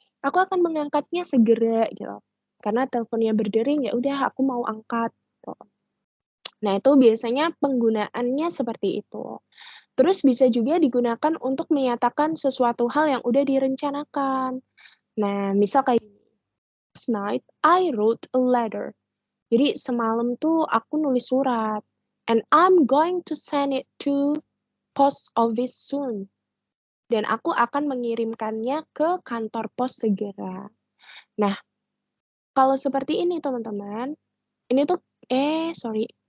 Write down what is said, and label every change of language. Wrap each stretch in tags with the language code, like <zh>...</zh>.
<id>Aku akan mengangkatnya segera gitu. Karena teleponnya berdering, ya udah aku mau angkat gitu. Nah, itu biasanya penggunaannya seperti itu. Terus bisa juga digunakan untuk menyatakan sesuatu hal yang udah direncanakan. Nah, misal kayak gini.</id> <en>Last night, I wrote a letter.</en> <id>Jadi semalam tuh aku nulis surat.</id> <en>And I'm going to send it to post office soon.</en> <id>Dan aku akan mengirimkannya ke kantor pos segera. Nah, kalau seperti ini teman-teman, ini tuh, sorry.</id>